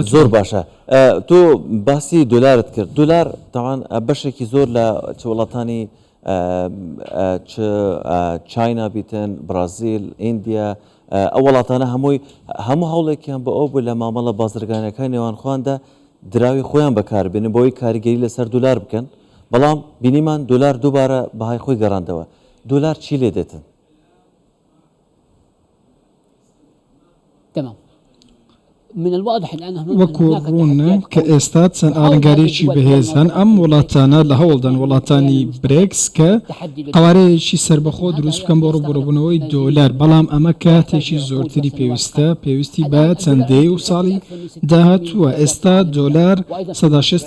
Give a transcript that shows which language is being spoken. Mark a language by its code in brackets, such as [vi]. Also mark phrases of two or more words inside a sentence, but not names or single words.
[ckb] زۆر باشە تۆ باسی دۆلارت کرد دۆلار تاوان بەشێکی زۆر لە چ وڵاتانی چاینا بیتن برازیل ئیندیا ئەو وڵاتانە هەموو هەوڵێکیان بە ئەو بوو لە مامەڵە بازرگانەکان نێوانخوااندا دراوی خۆیان بەکاربێنن بۆی کاریگەری لەسەر دۆلار بکەن بەڵام بینیمان دۆلار دووبارە بەهای خۆی گەڕاندەوە دۆلار چی لێ دێتن؟ [ar] تمام من الواضح الآن [ckb] وەکو ڕوونە کە ئێستا چەند ئاڵنگارێکی بەهێز هەن ئەم وڵاتانە لە هەوڵدان وڵاتانی برێکس کە قوارەیەکی سربەخۆ دروست بکەم بۆ ڕوبڕبوونەوەی دۆلار بەڵام ئەمە کاتێکی زۆرتری پێویستی بە چەندەی و ساڵی داهاتووە ئێستا دۆلار 160